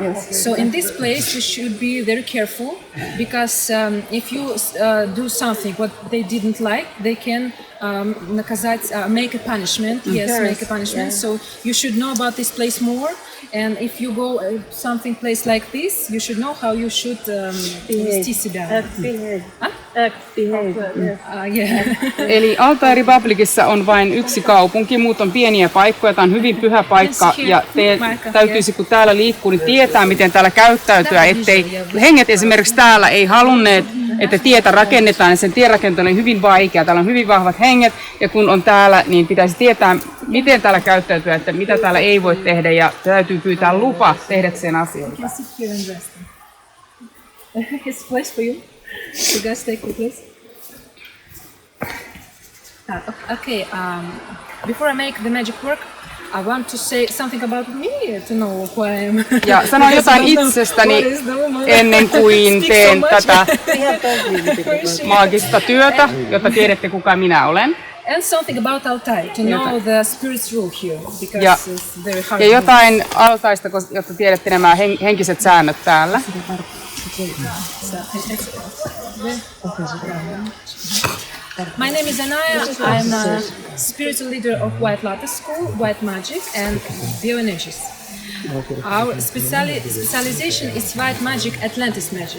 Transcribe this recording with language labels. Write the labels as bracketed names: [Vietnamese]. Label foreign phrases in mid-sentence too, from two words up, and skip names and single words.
[English] So in this place you should be very careful, because if you do something what they didn't like, they can make a punishment. Make a punishment. So you should know about this place more. And if you go something place like this, you should know how you should [Finnish] Eli Altai Republicissa on vain yksi kaupunki, muut on pieniä paikkoja. Tämä on hyvin pyhä paikka ja täytyisi, kun täällä liikkuu, niin tietää, miten täällä käyttäytyä. Ettei henget esimerkiksi täällä ei halunneet, että tietä rakennetaan, ja sen tierakentelu on hyvin vaikea. Täällä on hyvin vahvat henget, ja kun on täällä, niin pitäisi tietää, miten täällä käyttäytyä, että mitä täällä ei voi tehdä, ja täytyy pyytää lupa tehdäkseen asioita. [English] It's a place for you. You guys take the place. Okay. Before I make the magic work, I want to say something about me to know who I am. [Finnish] Ja sanon jotain itsestäni ennen kuin teen tätä maagista työtä, jotta tiedätte kuka minä olen. [English] And something about Altai, to know the spirit's rule here, because it's very hard. [Finnish] Ja jotain Altaista, jotta tiedätte nämä henkiset säännöt täällä. [English] My name is Annaei. I'm a spiritual leader of White Lotus School, White Magic and Bioenergies. Our specialization is White Magic, Atlantis Magic.